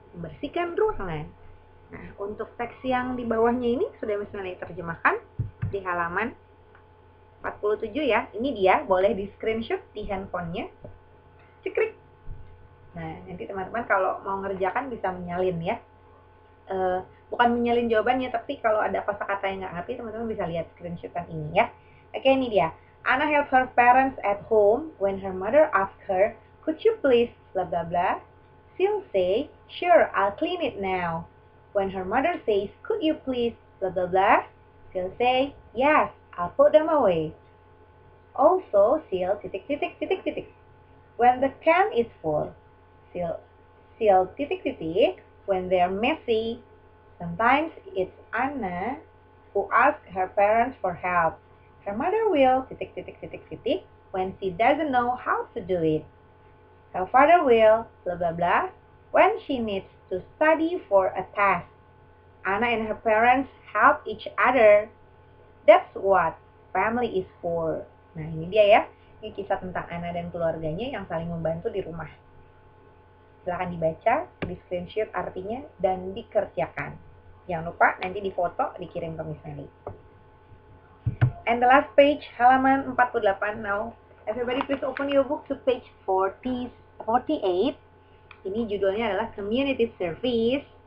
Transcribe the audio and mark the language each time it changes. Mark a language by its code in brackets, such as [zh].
[id] membersihkan ruangan. Nah, untuk teks yang di bawahnya ini sudah Miss Melly terjemahkan di halaman 47 ya. Ini dia, boleh di screenshot di handphonenya. Cekrik. Nah, nanti teman-teman kalau mau ngerjakan bisa menyalin ya. Bukan menyalin jawabannya, tapi kalau ada kosakata yang nggak ngerti, teman-teman bisa lihat screenshotan ini ya. Oke, ini dia. [en] Anna helped her parents at home when her mother asked her, "Could you please blah blah blah?" She'll say, "Sure, I'll clean it now." When her mother says, "Could you please blah blah blah?" She'll say, "Yes, I'll put them away." Also, she'll [id] titik titik titik titik. [en] When the can is full, she'll [id] titik titik [en] when they're messy. Sometimes it's Anna who asks her parents for help. Her mother will [id] titik titik titik titik [en] when she doesn't know how to do it. Her father will blah blah blah when she needs to study for a test. Anna and her parents help each other. That's what family is for. [id] Nah, ini dia ya. Ini kisah tentang Anna dan keluarganya yang saling membantu di rumah. Silahkan dibaca, di screenshot artinya, dan dikerjakan. Jangan lupa nanti difoto, dikirim ke Miss Melly. [en] And the last page, [id] halaman 48 now. [en] Everybody please open your book to page 48. [id] Ini judulnya adalah Community Service.